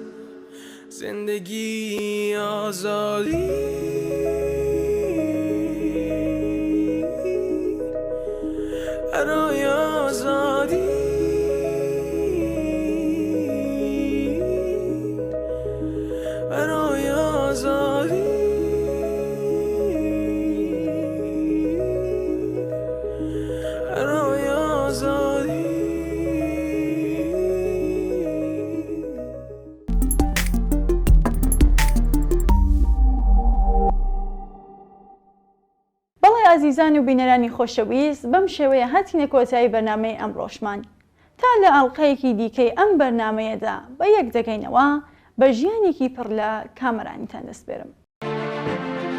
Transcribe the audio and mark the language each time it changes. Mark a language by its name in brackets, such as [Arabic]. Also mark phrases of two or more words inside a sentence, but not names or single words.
[Persian] زندگی آزادی، برای آزادی، برای آزادی، برای آزادی. [Central Kurdish] بەڵێ ئازیزان و بینەرانی خۆشەویست، بەم شێوەیە هاتینە کۆتایی بەرنامەی ئەمڕۆشمان. تا لە ئەڵلقەیەکی دیکەی ئەم بەرنامەیەدا بە یەک دەگەینەوە بە ژیانێکی پڕ لە کامەرانیتان دەسپێرم.